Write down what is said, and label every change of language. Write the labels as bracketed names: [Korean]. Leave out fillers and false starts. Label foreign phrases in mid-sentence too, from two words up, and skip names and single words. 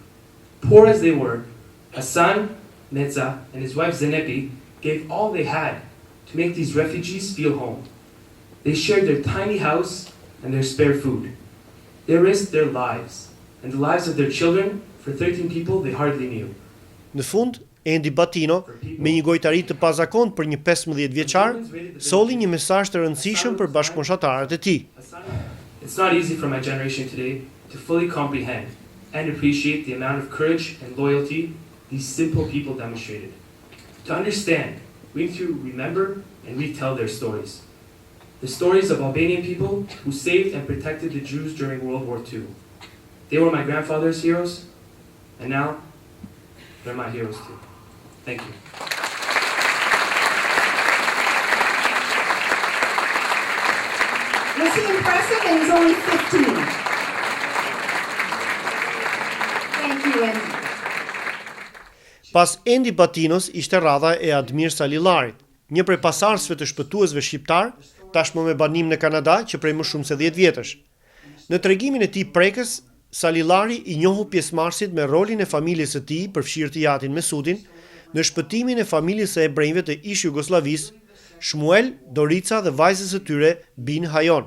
[English] Poor as they were, Hassan Metza and his wife Zenepi gave all they had to make these refugees feel home. They shared their tiny house and their spare food. They risked their lives and the lives of their children for 13 people they hardly knew. [Albanian] Në fund, Andy Batino, me një gojtari të pazakontë për një 15 vjeçar, solli një mesazh të rëndësishëm për bashkëmoshatarët e tij. [English] It's not easy for my generation today to fully comprehend and appreciate the amount of courage and loyalty these simple people demonstrated. To understand, we need to remember and retell their stories. The stories of Albanian people who saved and protected the Jews during World War II. They were my grandfather's heroes, and now they're my heroes too. Thank you. Was he impressive? And he's only 15. Thank you, Andy. [Albanian] Pas Andy Batinos ishte radha e Admir Salillarit, një prej pasardhësve të shpëtuesve shqiptar, tashmë me banim në Kanada që prej më shumë se 10 vjetësh. Në tregimin e tij prekës, Salillari i njohu pjesëmarrësit me rolin e familjes së tij, përfshirë të jatin Mesudin, në shpëtimin e familjes së ebrejve të ish Jugosllavisë, Shmuel, Dorica dhe vajzës së tyre Bin Hajon.